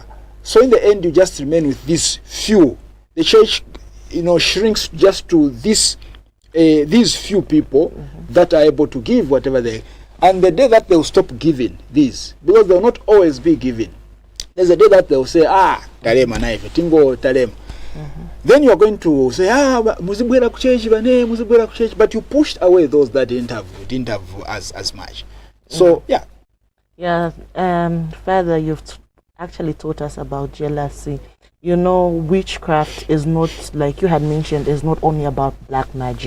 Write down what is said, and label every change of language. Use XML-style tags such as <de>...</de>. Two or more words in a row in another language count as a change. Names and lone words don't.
<en>So in the end, you just remain with these few. The church, shrinks just to these few people that are able to give whatever they. And the day that they'll stop giving these, because they'll not always be giving, there's a day that they'll say,</en> <ny>talema na ife tingo talema.</ny> <en>Then you're going to say,</en> <ny>muzibwera ku church,</ny> <en>but you pushed away those that didn't have as much. So Father, you've actually taught us about jealousy. You know, witchcraft is not, like you had mentioned, is not only about black magic.</en>